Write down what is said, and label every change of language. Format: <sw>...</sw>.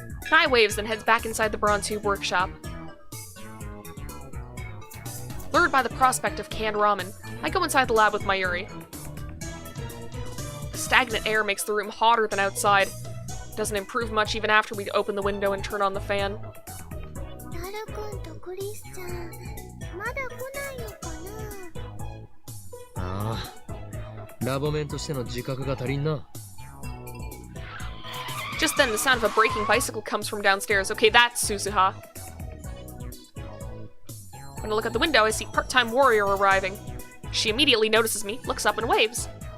<en>Nai waves and heads back inside the Bronze Tube workshop. Lured by the prospect of canned ramen, I go inside the lab with Mayuri. The stagnant air makes the room hotter than outside. Doesn't improve much even after we open the window and turn on the fan.</en> <ja>タル君とクリスちゃんまだ来ないのかな。ああ、ラボメンとしての自覚が足りんな。</ja> <en>Just then, the sound of a braking bicycle comes from downstairs. Okay, that's Suzuha. When I look out the window, I see part-time warrior arriving. She immediately notices me, looks up, and waves.</en>